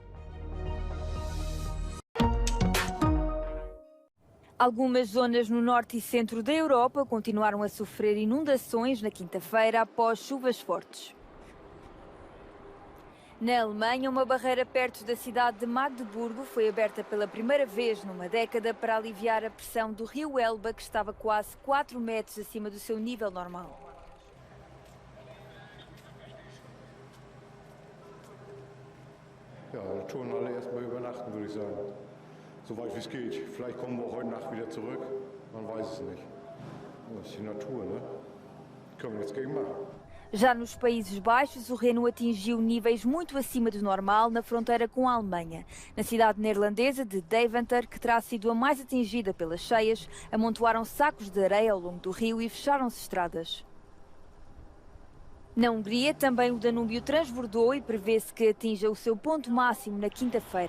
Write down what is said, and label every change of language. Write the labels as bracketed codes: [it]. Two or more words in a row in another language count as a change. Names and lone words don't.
[pt] Algumas zonas no norte e centro da Europa continuaram a sofrer inundações na quinta-feira após chuvas fortes. Na Alemanha, uma barreira perto da cidade de Magdeburgo foi aberta pela primeira vez numa década para aliviar a pressão do rio Elba, que estava quase 4 metros acima do seu nível normal. [de] Ja, da touren alle erstmal übernachten, würde ich sagen. So weit wie es geht. Vielleicht kommen wir auch heute Nacht wieder zurück. Man weiß es nicht. Das ist die Natur, ne? Können wir nichts gegen machen. [pt] Já nos Países Baixos, o Reno atingiu níveis muito acima do normal na fronteira com a Alemanha. Na cidade neerlandesa de Deventer, que terá sido a mais atingida pelas cheias, amontoaram sacos de areia ao longo do rio e fecharam-se estradas. Na Hungria, também o Danúbio transbordou e prevê-se que atinja o seu ponto máximo na quinta-feira.